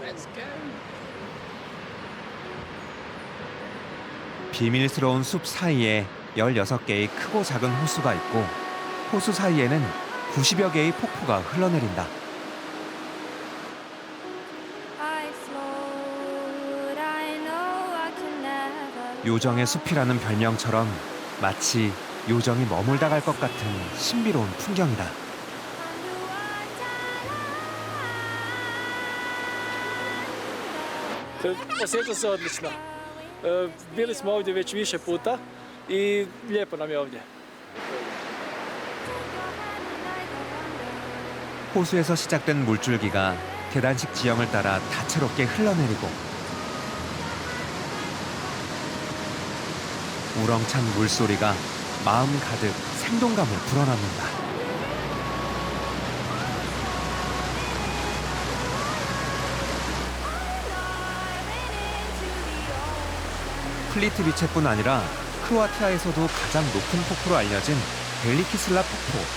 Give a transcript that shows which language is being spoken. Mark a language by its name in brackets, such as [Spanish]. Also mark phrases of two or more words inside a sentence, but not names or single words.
[Korean] 비밀스러운 숲 사이에 16개의 크고 작은 호수가 있고 호수 사이에는 90여 개의 폭포가 흘러내린다. 요정의 숲이라는 별명처럼 마치 요정이 머물다 갈 것 같은 신비로운 풍경이다. [Croatian] Osjeća se odlično. Bili smo ovdje već više puta i lijepo nam je ovdje. [Korean] 호수에서 시작된 물줄기가 계단식 지형을 따라 다채롭게 흘러내리고 우렁찬 물소리가 마음 가득 생동감을 불어넣는다. 플리트비체뿐 아니라 크로아티아에서도 가장 높은 폭포로 알려진 벨리키슬라 폭포.